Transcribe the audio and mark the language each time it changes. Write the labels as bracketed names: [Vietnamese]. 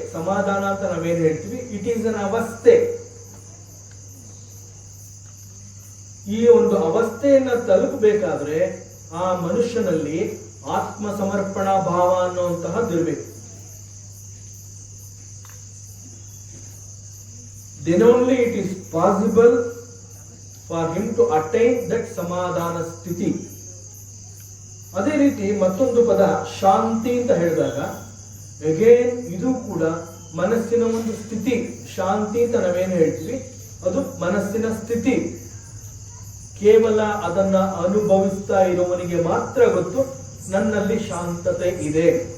[Kannada] ಸಮಾಧಾನ ಅಂತ ನಾವೇನ್ ಹೇಳ್ತೀವಿ, [English] it is an [Kannada] ಅವಸ್ಥೆ. ಈ ಒಂದು ಅವಸ್ಥೆಯನ್ನ ತಲುಪಬೇಕಾದ್ರೆ ಆ ಮನುಷ್ಯನಲ್ಲಿ ಆತ್ಮ ಸಮರ್ಪಣಾ ಭಾವ ಅನ್ನುವಂತಹದ್ದಿರಬೇಕು. [English] Then only it is possible for him to attain that [Kannada] ಸಮಾಧಾನ ಸ್ಥಿತಿ. ಅದೇ ರೀತಿ ಮತ್ತೊಂದು ಪದ ಶಾಂತಿ ಅಂತ ಹೇಳಿದಾಗ ಅಗೇನ್ ಇದು ಕೂಡ ಮನಸ್ಸಿನ ಒಂದು ಸ್ಥಿತಿ. ಶಾಂತಿ ಅಂತ ನಾವೇನು ಹೇಳ್ತೀವಿ ಅದು ಮನಸ್ಸಿನ ಸ್ಥಿತಿ. ಕೇವಲ ಅದನ್ನ ಅನುಭವಿಸ್ತಾ ಇರುವವನಿಗೆ ಮಾತ್ರ ಗೊತ್ತು ನನ್ನಲ್ಲಿ ಶಾಂತತೆ ಇದೆ.